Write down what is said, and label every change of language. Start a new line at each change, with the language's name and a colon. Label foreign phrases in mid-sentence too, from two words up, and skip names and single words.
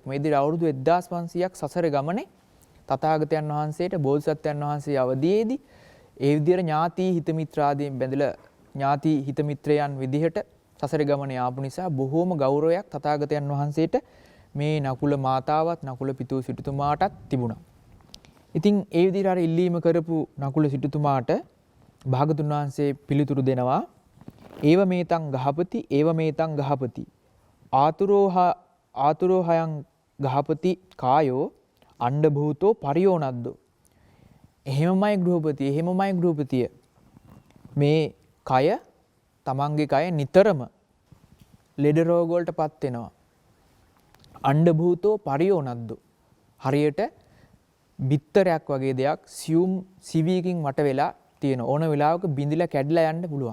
Sinhala: මේ විදිහට අවුරුදු 1500ක් සසර ගමනේ තථාගතයන් වහන්සේට බෝධිසත්වයන් වහන්සේ අවදීයේදී ඒ විදිහට ඥාති හිත මිත්‍රාදීන් බැඳලා ඥාති හිත මිත්‍රයන් විදිහට සසර ගමනේ ආපු නිසා බොහෝම ගෞරවයක් තථාගතයන් වහන්සේට මේ නකුල මාතාවත් නකුල පිතු සිටුතුමාටත් තිබුණා. ඉතින් ඒ විදිහට අර ඉල්ලීම කරපු නකුල සිටුතුමාට භාගතුන් වහන්සේ පිළිතුරු දෙනවා
Pali: ඒව මේතං ගහපති ඒව මේතං ගහපති ආතුරෝ හයං ගහපති කායෝ අණ්ඩ භූතෝ පරියෝනද්දෝ.
Sinhala: එහෙමමයි ගෘහපතිය මේ කය තමන්ගේ කය නිතරම ලෙඩ රෝග වලටපත් වෙනවා.
Pali: අණ්ඩ භූතෝ පරියෝනද්දෝ.
Sinhala: හරියට බිත්තරයක් වගේ දෙයක් සියුම් සිවියකින් වට වෙලා තියෙන ඕන වෙලාවක බිඳිලා කැඩිලා යන්න පුළුවන්.